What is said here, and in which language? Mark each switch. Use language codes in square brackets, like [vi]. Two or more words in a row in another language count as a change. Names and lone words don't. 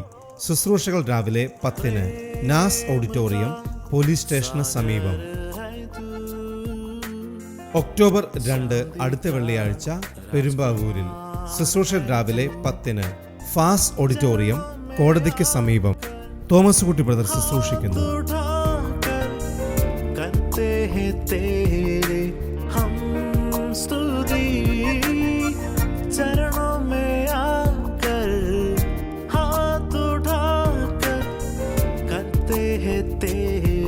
[ml] ശുശ്രൂഷകൾ രാവിലെ 10-ന്. നാസ് ഓഡിറ്റോറിയം, പോലീസ് സ്റ്റേഷന് സമീപം. ഒക്ടോബർ 2 അടുത്ത വെള്ളിയാഴ്ച പെരുമ്പാവൂരിൽ. ശുശ്രൂഷ രാവിലെ 10-ന്. ഫാസ് ഓഡിറ്റോറിയം, കോടതിക്ക് സമീപം. തോമസ് കുട്ടി ബ്രദർ ശുശ്രൂഷിക്കുന്നു. [hi] करते हैं तेरे हम स्तुति, चरणों में आकर हाथ उठाकर करते हैं तेरे